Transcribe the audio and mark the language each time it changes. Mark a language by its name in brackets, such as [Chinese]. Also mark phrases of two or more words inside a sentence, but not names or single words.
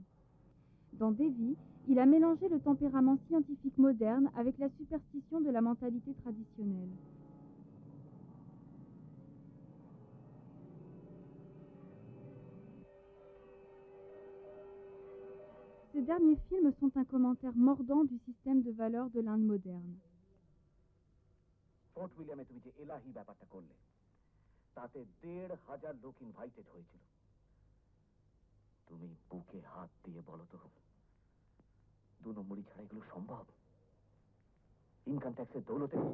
[French] Dans Devi, il a mélangé le tempérament scientifique moderne avec la superstition de la mentalité traditionnelle. Ces derniers films sont un commentaire mordant du système de valeurs de l'Inde moderne. [Bangla] ফোর্ট উইলিয়ামে তুমি যে এলাহি ব্যাপারটা করলে তাতে ১,৫০০ লোক ইনভাইটেড হয়েছিল। তুমি বুকে হাত দিয়ে বলো তো ২ নম্বরই ছাড়া এগুলো সম্ভব? [English] income tax [Bangla] দৌলতে